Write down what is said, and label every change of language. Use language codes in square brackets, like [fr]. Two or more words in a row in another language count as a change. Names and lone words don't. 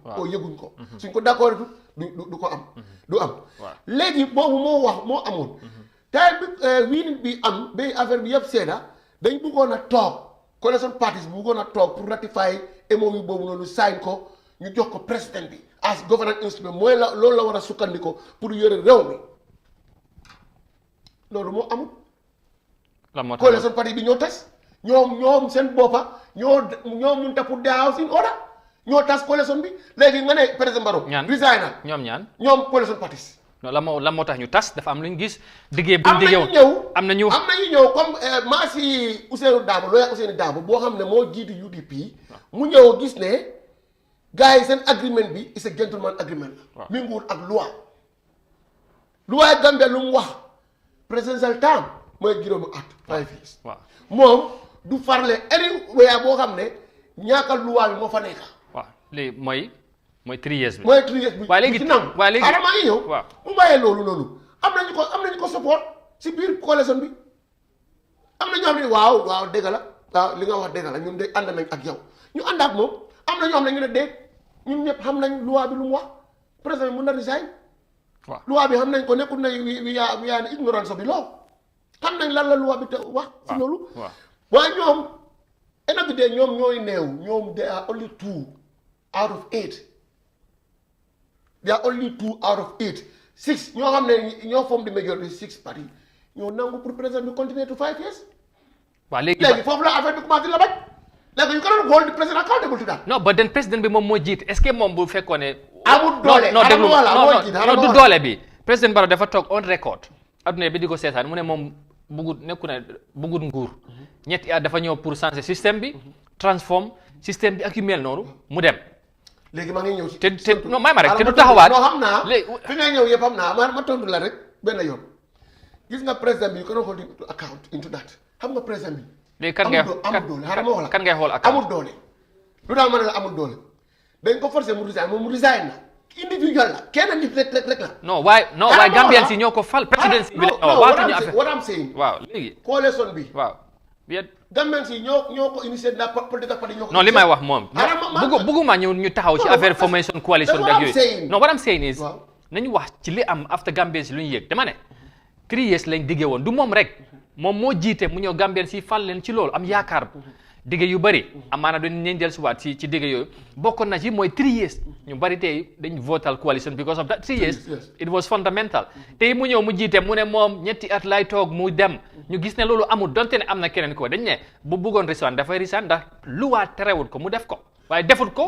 [wo] oo yëguñ ko. suñ ko d'accord du ko am. du am. léegi boobu moo amoon. tey wiin bi am ba affaire bi yëpp seeda dañ bëggoon a toog [en] coalition parties [wo] bi bëggoon a toog pour ratifier MOU boobu noonu sign ko ñu jox ko président bi [en] as governance instrument [wo] mooy loolu la war a sukkandiko pour yore réew mi loolu moo amul. lan moo tax [en] coalition parties [wo] bi ñoo tas ñoom seen boppa ñoo mun ta pour [en] the house in order [wo] ñoo tas coalition bi léegi nga ne président Barrow. resign na ñoom [en] coalition parties. [wo] non lan moo tax ñu tas dafa am lu ñu gis. diggee bu ñu diggee woon am na ñu ñëw comme maa si Ousseynou Dabo looy Ousseynou Dabo boo xam ne moo jiitu UDP. mu ñëw gis ne gars yi seen agreement bi [en] is a gentleman agreement [wo] la. mi ngi wut ak loi Gambia lu mu wax [en] presidential term [wo] mooy juróomi at 5 years. moom du farle anywhere boo xam ne ñaakal loi bi moo fa nekk. waaw léegi mooy 3 years bi. mooy 3 years bi. waaye léegi maa ngi ñëw. mu bàyyee loolu noonu am nañu ko support si biir coalition bi am na ñoo xam ne waaw dëgg la waaw li nga wax dëgg la ñun de ànd nañ ak yow ñu ànd ak moom am na ñoo xam ne ñu ne déet ñun ñëpp xam nañ loi bi lu mu wax président bi mun na resign. waaw loi bi xam nañ ko nekkul na wi yaa ne ignorance bi lool xam nañ lan la loi bi te wax. si loolu. waaye ñoom [en] end of the day [wo] ñoom ñooy neew ñoom [en] they are only 2 out of 8. They are only 2 out of 8. [wo] 6 ñoo xam ne ñoo [en] form the majority [wo] 6 parti ñoo nangu pour président bi continuer [en] to 5 years. [wo] waaw léegi foofu la affaire bi commencé la bañ. léegi ñu ko doon [en] hold the president accountable to that. [wo] non ba den président bi moom moo jiit [fr] est-ce que [wo] moom bu fekkoon ne. amul doole non du doole bi. président Barrow dafa toog [en] on record. [wo] adduna bi di ko seetaan mu ne moom bugut nguur. ñetti at dafa ñëw pour changer système bi. transforme système bi ak yu mel noonu mu dem. léegi maa ngi ñëw si. te non may ma rek te du taxawaat. non xam naa fi ngay ñëw yëpp xam naa ma tontu la rek benn yoon gis nga président bi [en] you cannot hold him to account into that [wo] xam nga président bi. léegi kan ngay amul doole xaaral ma wax la kan ngay xool account amul doole. lu tax ma ne la amul doole dañ ko forcer mu resign moom mu resign na individual la kenn nit rek la. non waaye Gambien si ñoo ko fal président bi la waatuñu affaire [en] what I'm saying [wo] waaw léegi coalition bi waaw bien Gambien si ñoo ko initié na political party ñoo ko non li may wax moom bëgguma ñu taxaw ci affaire formation coalition bi ak yooyu non [en] what I'm saying is [wo] nañu wax ci li am after Gambien si lu ñu yëg dama ne 3 years lañ diggee woon du moom rek moom moo jiite mu ñëw Gambien si fal leen ci loolu am yaakaar digge yu bëri amaana dañ leen dellusiwaat ci digge yooyu bokkoon na ci mooy 3 years ñu bëri tey dañ votal coalition [en] because of that 3 years it was fundamental [wo] tey mu ñëw mu jiite mu ne moom ñetti at lay toog mu dem ñu gis ne loolu amul donte ne am na keneen ko dañ ne bu bëggoon resign dafay resign ndax luwaa terewut ko mu def ko waaye defut ko